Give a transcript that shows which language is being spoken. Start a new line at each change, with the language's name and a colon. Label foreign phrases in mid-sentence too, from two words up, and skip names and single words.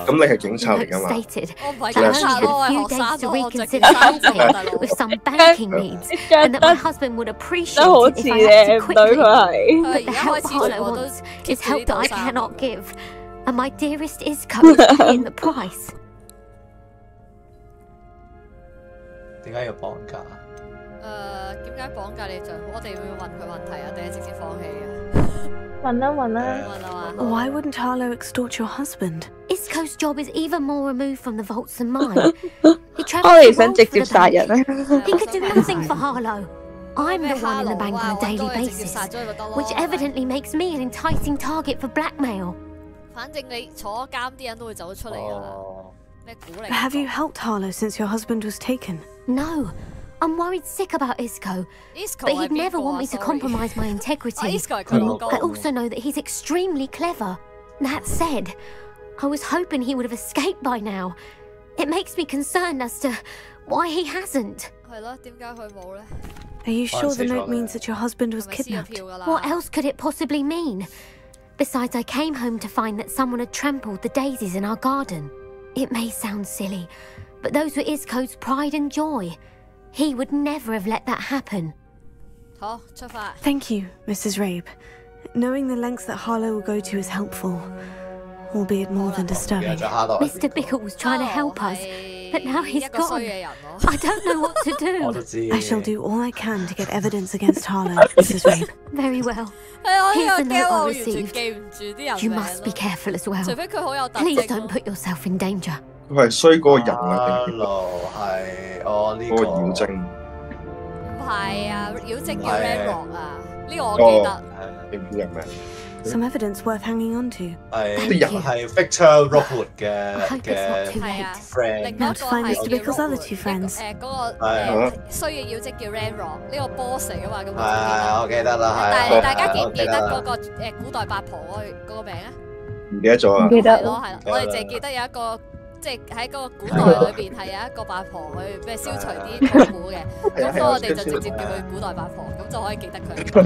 English: The note stated that I only had a few days to reconsider helping with some banking needs and that my husband would appreciate it if I acted quickly. But the help Harlow wants is help that I cannot give, and my dearest Isco is paying the price.
Cantonese: 點解要綁架？點解綁架你丈夫？我哋會問佢問題啊，定係直接放棄啊？問啦。
English: Why wouldn't Harlow extort your husband? Isco's job is even more removed from the vaults than mine. He travels the world for the bank.
Cantonese: 我哋想直接殺人啊！
English: He could do nothing for Harlow. I'm the one in the bank on a daily basis, which evidently makes me an enticing target for blackmail.
Cantonese: 反正你坐監啲人都會走出嚟㗎啦。咩鼓勵？
English: Have you helped Harlow since your husband was taken? No. I'm worried sick about Isco, but he'd never want me to compromise my integrity. I also know that he's extremely clever. That said, I was hoping he would have escaped by now. It makes me concerned as to why he hasn't.
Cantonese: 係咯，點解佢冇咧？
English: Are you sure the note means that your husband was kidnapped? What else could it possibly mean? Besides, I came home to find that someone had trampled the daisies in our garden. It may sound silly, but those were Isco's pride and joy. He would never have let that happen.
Cantonese: 好，出發。
English: Thank you, Mrs. Rabe. Knowing the lengths that Harlow will go to is helpful, albeit more than disturbing. Mr. Bickle was trying to help us, but now he's gone. I don't know what to do. I shall do all I can to get evidence against Harlow, Mrs. Rabe. Very well. Here's the note I received. You must be careful as well. Please don't put yourself in danger.
Cantonese: 佢係衰嗰個人啊！係我呢個妖精。唔係啊，妖精叫 Ranrock 啊，呢個我記得。你唔知係咩？
English: Some evidence worth hanging on to.
Cantonese: 係 Victor Rockwood 嘅 friend。
English: Now to find Mr. Bickle's other two friends.
Cantonese: 嗰個衰嘅妖精叫 Ranrock，呢個 boss 嚟噶嘛？咁我記得啦。但係大家記唔記得嗰個古代八婆嗰個名啊？唔記得咗啊！唔記得。係咯，我哋淨係記得有一個。 即係喺嗰個古代裏邊係有一個八婆去咩消除啲痛苦嘅，咁所以我哋就直接叫佢古代八婆，咁就可以記得佢。